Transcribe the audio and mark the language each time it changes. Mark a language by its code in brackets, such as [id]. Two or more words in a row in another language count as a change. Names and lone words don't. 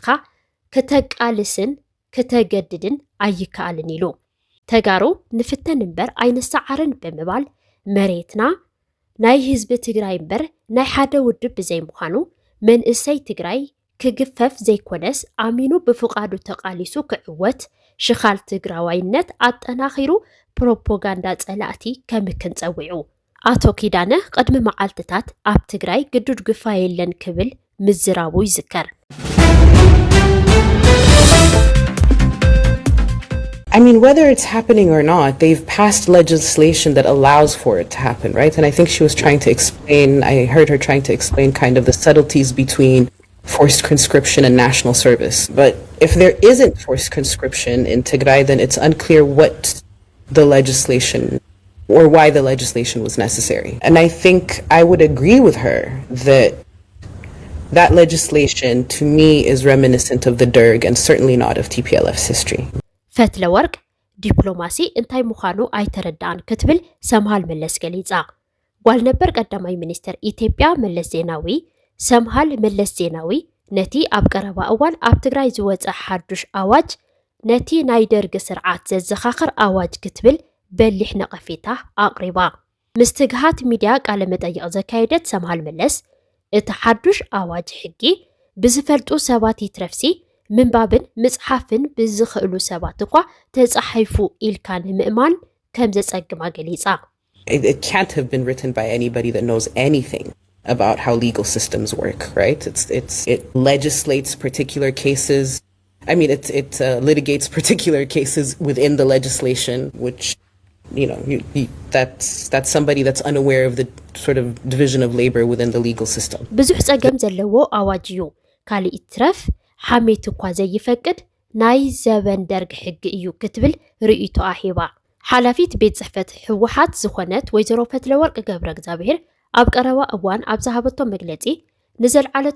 [ti] ከተቃልስን ከተገድድን ኣይከኣልን ኢሉ። ተጋሩ ንፍተን እምበር ኣይንሰዓርን ብምባል መሬትና ናይ ህዝቢ ትግራይ እምበር ናይ ሓደ ውድብ ብዘይምዃኑ መንእሰይ ትግራይ ክግፈፍ ዘይኮነስ ኣሚኑ ብፍቓዱ ተቃሊሱ ክዕወት ሽኻል ትግራዋይነት ኣጠናኺሩ ፕሮፓጋንዳ ጸላእቲ ከምክን ጸዊዑ። ኣቶ ኪዳነ ቅድሚ መዓልትታት ኣብ ትግራይ ግዱድ ግፋ የለን ክብል ምዝራቡ ይዝከር። [en] I mean, whether it's happening or not, they've passed legislation that allows for it to happen, right? And I think she was trying to explain, I heard her trying to explain kind of the subtleties between forced conscription and national service. But if there isn't forced conscription in Tigray, then it's unclear what the legislation or why the legislation was necessary. And I think I would agree with her that legislation to me is reminiscent of the Derg and certainly not of TPLF's history. [ti] ፈትለ ወርቅ ዲፕሎማሲ እንታይ ምዃኑ ኣይተረዳእን ክትብል ሰምሃል መለስ ገሊጻ። ጓል ነበር ቀዳማይ ሚኒስትር ኢትዮጵያ መለስ ዜናዊ ሰምሃል መለስ ዜናዊ ነቲ ኣብ ቀረባ እዋን ኣብ ትግራይ ዝወፀ ሓዱሽ ኣዋጅ ነቲ ናይ ደርጊ ስርዓት ዘዘኻኽር ኣዋጅ ክትብል በሊሕ ነቐፌታ ኣቕሪባ። ምስ ትግሃት ሚድያ ቃለ መጠይቕ ዘካየደት ሰምሃል መለስ እቲ ሓዱሽ ኣዋጅ ሕጊ ብዝፈልጡ ሰባት ይትረፍሲ ምንባብን ምጽሓፍን ብዝኽእሉ ሰባት እኳ ተጻሒፉ ኢልካ ንምእማን ከም ዘጸግማ ገሊጻ። [en] It can't have been written by anybody that knows anything about how legal systems work, right? It legislates particular cases. I mean, it litigates particular cases within the legislation, which, you know, that's somebody that's unaware of the sort of division of labor within the legal system. [ti] ብዙሕ ጸገም ዘለዎ ኣዋጅ እዩ ካልእ ትረፍ ሓሜት እኳ ዘይፈቅድ ናይ ዘበን ደርግ ሕጊ እዩ ክትብል ርእይቶ ኣሂባ። ሓላፊት ቤት ጽሕፈት ህወሓት ዝኾነት ወይዘሮ ፈትለወርቅ ገብረ እግዚአብሔር ኣብ ቀረባ እዋን ኣብ ዝሃበቶ መግለጺ ንዘለዓለቶ